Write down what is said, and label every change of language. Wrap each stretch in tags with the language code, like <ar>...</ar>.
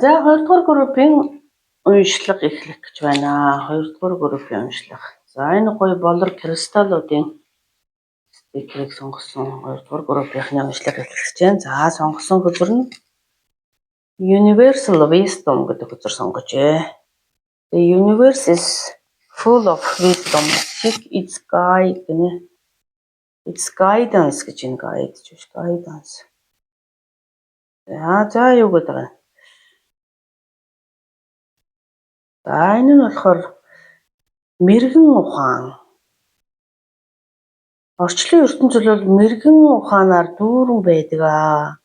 <mn>За хоёрдугаар группийн уншлага эхлэх гэж байна. Хоёрдугаар группийн уншлага. За энэ гоё болор кристаллуудын стикерийг сонгосон хоёрдугаар группийнхны уншлага эхлэх гэж байна. За сонгосон хөзөр нь Universal Wisdom гэдэг хөзөр сонгожээ.</mn> <en>The universe is full of wisdom. Seek its guide</en> <mn>гэнэ.</mn> <en>Its guidance</en> <mn>гэж энэ guide ч биш guidance. За юу гэдэг вэ? За энэ нь болохоор мэрэгэн ухаан. Орчлон ертөнцийн бол мэрэгэн ухаанаар дүүрэн байдаг аа.</mn>